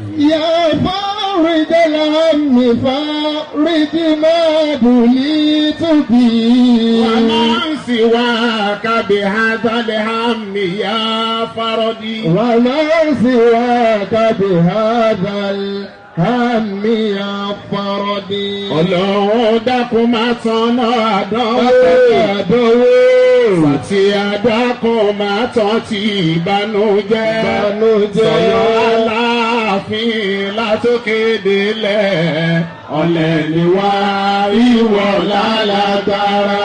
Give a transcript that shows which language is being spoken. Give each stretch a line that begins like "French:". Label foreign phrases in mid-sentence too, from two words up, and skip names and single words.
Arabic: يا فارج الهم فارج ما بليت به ومن سواك بهذا الهم يا فردي ومن سواك بهذا الهم يا فردي
Yoruba: Ọlọ́run dákun má tanná àdánwò àti àdákun má tán ti ìbànújẹ́ sọ̀yọ́ Aláàfin látòkè délẹ̀ ọ̀lẹ ni wá ìwọ lálágbára.